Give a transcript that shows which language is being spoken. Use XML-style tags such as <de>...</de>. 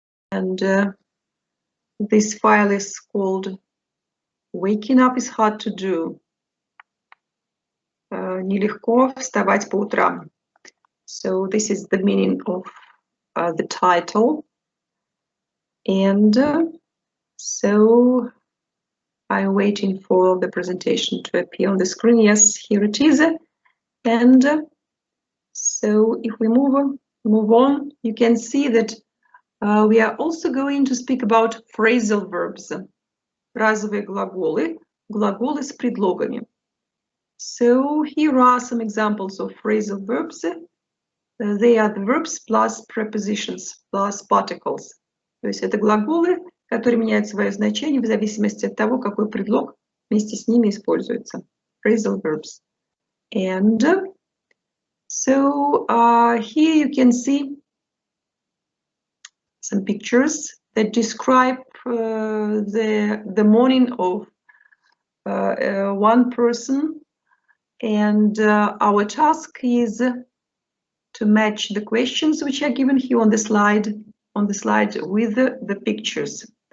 <en>And this file is called Waking Up is Hard to Do.</en> <ru>Нелегко вставать по утрам.</ru> <en>So this is the meaning of the title. And so I'm waiting for the presentation to appear on the screen. Yes, here it is. And so if we move on, you can see that we are also going to speak about phrasal verbs.</en> <ru>Фразовые глаголы, глаголы с предлогами.</ru> <en>So here are some examples of phrasal verbs. They are the verbs plus prepositions, plus particles.</en> <ru>То есть это глаголы, которые меняют свое значение в зависимости от того, какой предлог вместе с ними используется.</ru> <en>Phrasal verbs. And so here you can see some pictures that describe the morning of one person, and our task is to match the questions which are given here on the slide with the pictures.</en>